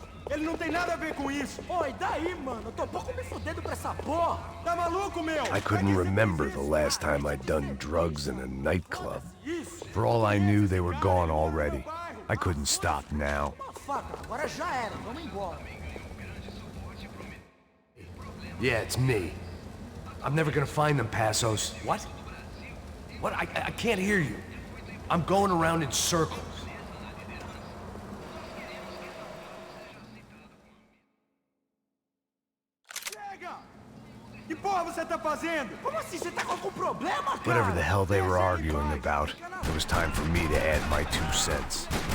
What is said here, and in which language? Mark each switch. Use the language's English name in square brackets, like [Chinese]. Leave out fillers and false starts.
[Portuguese] Ele não tem nada a ver com isso. Oi, daí, mano? Eu tô pouco me fudendo pra essa porra. Tá maluco, meu? [English] I couldn't remember the last time I'd done drugs in a nightclub. For all I knew, they were gone already. I couldn't stop now. [Portuguese] Agora já era. Vamos embora. [English] Yeah, it's me. I'm never gonna find them, Passos. What? What? I can't hear you. I'm going around in circles. [Portuguese] Que porra você tá fazendo? Como assim? Você tá com algum problema, cara? [English] Whatever the hell they were arguing about, it was time for me to add my 2 cents.